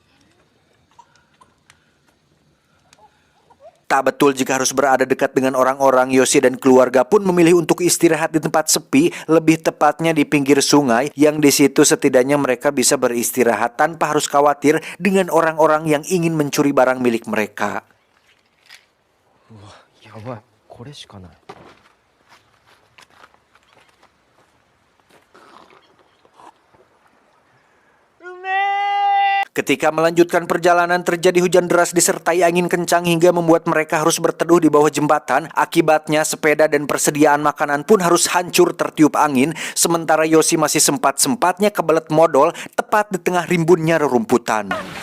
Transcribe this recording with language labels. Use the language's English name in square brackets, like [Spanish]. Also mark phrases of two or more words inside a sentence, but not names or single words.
[Indonesian] Tak betul jika harus berada dekat dengan orang-orang. Yoshi dan keluarga pun memilih untuk istirahat di tempat sepi, lebih tepatnya di pinggir sungai, yang di situ setidaknya mereka bisa beristirahat tanpa harus khawatir dengan orang-orang yang ingin mencuri barang milik mereka. [Japanese] うわ、やばい。これしかない。 [Indonesian] Ketika melanjutkan perjalanan, terjadi hujan deras disertai angin kencang hingga membuat mereka harus berteduh di bawah jembatan. Akibatnya sepeda dan persediaan makanan pun harus hancur tertiup angin, sementara Yoshi masih sempat-sempatnya kebelet modal tepat di tengah rimbunnya rerumputan.